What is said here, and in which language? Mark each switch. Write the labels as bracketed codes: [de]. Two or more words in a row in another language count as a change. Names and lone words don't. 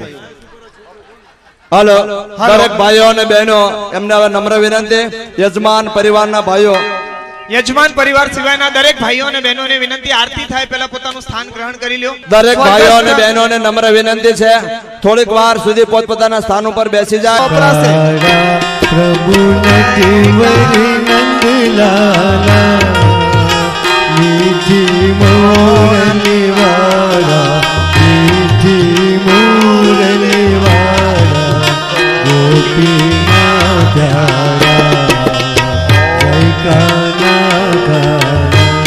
[gu] હાલો દરેક ભાઈઓ અને બહેનો એમને હવે નમ્ર વિનંતી યજમાન પરિવારના ભાઈઓ યજમાન પરિવાર સિવાયના દરેક ભાઈઓ અને બહેનોને વિનંતી આરતી થાય પહેલા પોતાનું સ્થાન ગ્રહણ કરી લ્યો દરેક ભાઈઓ અને બહેનોને નમ્ર વિનંતી છે થોડીક વાર સુધી પોતપોતાના સ્થાન ઉપર બેસી જાય [hi] प्रभु नटवरी नंदलाला मीठी मोरली वाला मीठी मोरली वाला गोपी प्यारा जय काना गारा